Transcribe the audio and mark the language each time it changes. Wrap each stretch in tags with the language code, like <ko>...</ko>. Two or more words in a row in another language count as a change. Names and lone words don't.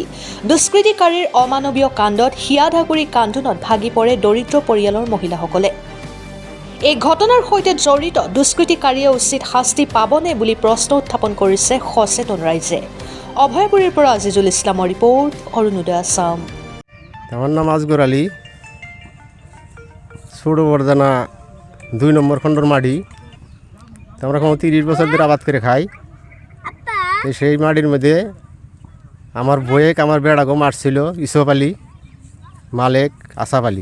<as>দুষ্কৃতিকাৰীৰ অমানৱীয় কাণ্ডত হিয়াধাগুৰি কান্দোনত ভাগি পৰে দৰিদ্ৰ পৰিয়ালৰ মহিলাসকলে। এই ঘটনাৰ সৈতে জড়িত দুষ্কৃতিকাৰীয়ে উচিত শাস্তি পাবনে বুলি প্ৰশ্ন উত্থাপন কৰিছে সচেতন ৰাইজে। অভয়পুৰীৰ পৰা আজিজুল ইছলামৰ ৰিপৰ্ট, অৰুণোদয় আসাম।</as> <bn>আমার নাম আজগর আলী, ছোটো বরদানা 2 নম্বর খণ্ডর মাটি। আমরা 30 বছর ধরে আবাদ করে খাই। সেই মাটির মধ্যে আমার বয়েক আমার বেড়াগো মারছিল ইউসুফ আলী, মালেক, আসাফ আলী।</bn>